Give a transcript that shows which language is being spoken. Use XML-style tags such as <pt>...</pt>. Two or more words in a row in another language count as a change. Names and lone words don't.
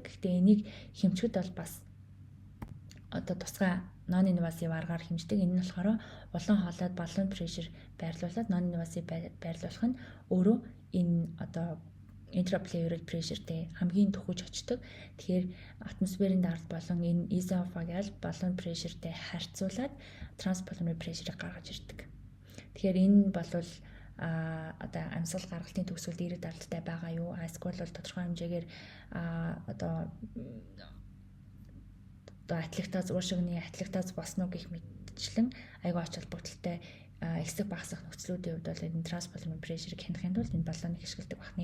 <mn>Гэхдээ энийг хэмжихэд бол бас одоо тусгай non-invasive аргаар хэмждэг. Энэ нь болохоор улаан хоолойд баллон pressure байрлуулад non-invasive байрлуулах нь өөрөө энэ одоо</mn> <en>intrapleural pressureтэй</en> <mn>хамгийн төхөж очдог. Тэгэхээр атмосферийн даралт болон энэ</mn> <en>esophageal balloon pressureтэй</en> <mn>харьцуулаад</mn> <en>transpulmonary pressure-ыг</en> <mn>гаргаж ирдэг. Тэгэхээр энэ бол одоо амьсгал гаргалтын төгсгөлд ирэх даралттай байгаа юу? Эсвэл бол тодорхой хэмжээгээр одоо атлагтаз уушигны атлагтаз босноо гэх мэтчлэн аягүй ач холбогдолтой эсэх багасах нөхцлүүдийн хувьд бол энэ</mn> <en>transpulmonary pressure-ыг</en> <mn>хянахын тулд энэ баллоныг ашигладаг байна.</mn>